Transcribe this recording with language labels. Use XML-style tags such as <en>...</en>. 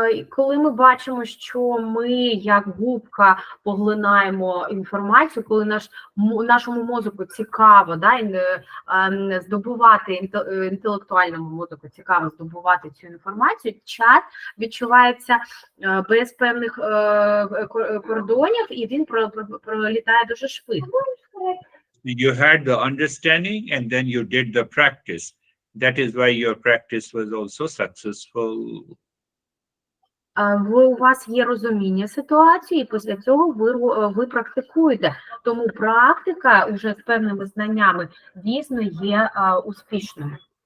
<uk>Коли ми бачимо, що ми, як губка, поглинаємо інформацію, коли нашому мозку цікаво, здобувати, інтелектуальному мозку цікаво здобувати цю інформацію, час відчувається без певних кордонів, і він пролітає дуже швидко.</uk> <en>You had the understanding and then you did the practice. That is why your practice was also successful.</en> <uk>У вас є розуміння ситуації, і після цього ви практикуєте. Тому практика вже з певними знаннями дійсно є успішною.</uk>